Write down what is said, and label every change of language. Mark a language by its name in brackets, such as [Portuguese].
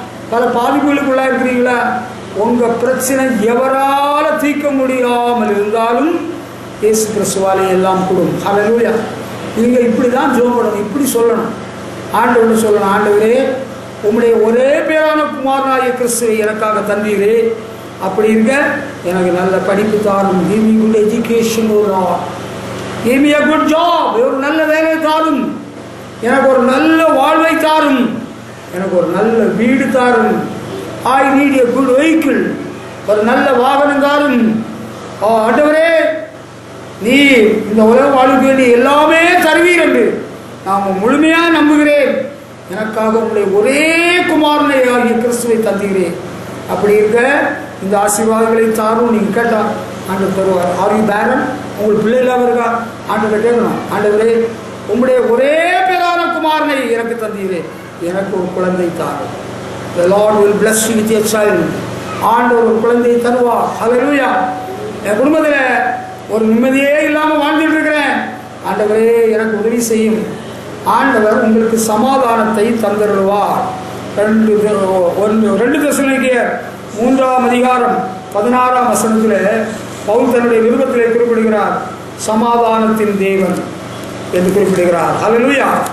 [Tamil] பல பாதிப்புகளுக்குள்ளா இருக்கிறீங்களா? உங்க பிரச்சனை எவரால தீர்க்க முடியாமல் இருந்தாலும் இயேசு கிறிஸ்துவாலே எல்லாம் கூடும். ஹல்லேலூயா. நீங்க இப்படிதான் ஜெபம் பண்ணணும், இப்படி சொல்லணும். ஆண்டவர்னு சொல்லணும், ஆண்டவரே, உம்முடைய ஒரே பேரான குமாரனாகிய கிறிஸ்துவை எனக்காக தந்தீரே. அப்படி இருக்க எனக்கு நல்ல படிப்பு தாரும். [English] give me good education, give me a good job. [Tamil] ஒரு நல்ல வேலை தாரும். எனக்கு ஒரு நல்ல வாழ்வை தாரும். எனக்கு ஒரு நல்ல வீடு தாரும். [English] I need a good vehicle. [Tamil] ஒரு நல்ல வாகனம் தாரும். ஆண்டவரே, நீ இந்த உலக வாழ்வுக்கு வேண்டிய எல்லாமே தருவீர் என்று நான் முழுமையா நம்புகிறேன். எனக்காக உங்களுடைய ஒரே குமாரனை ஆகிய கிறிஸ்துவை தந்துகிறேன். அப்படி இருக்க இந்த ஆசீர்வாதங்களை தாரும். நீங்க கேட்டா ஆண்டவர் தருவார். [English] Are you barren? [Tamil] உங்களுக்கு பிள்ளை இல்லாம இருக்கா? ஆண்டவர் கேட்கணும், ஆண்டவரே, உங்களுடைய ஒரே பேரான குமாரனை எனக்கு தந்தீரே. எனக்கு ஒரு குழந்தை தாரும். [English] The Lord will bless you with your child. [Tamil] ஆண்டவர் ஒரு குழந்தையை தருவார். ஹல்லேலூயா. என் குடும்பத்தில் ஒரு நிம்மதியே இல்லாமல் வாழ்ந்துட்டு இருக்கிறேன். ஆண்டவரே, எனக்கு உதவி செய்யும். ஆண்டவர் உங்களுக்கு சமாதானத்தை தந்தருள்வார். 2 தெசலோனிக்கேயர் 3ஆம் அதிகாரம் 16ஆம் வசனத்தில் பவுல் தன்னுடைய விருப்பத்திலே குறிப்பிடுகிறார், சமாதானத்தின் தேவன் என்று குறிப்பிடுகிறார். ஹல்லேலூயா.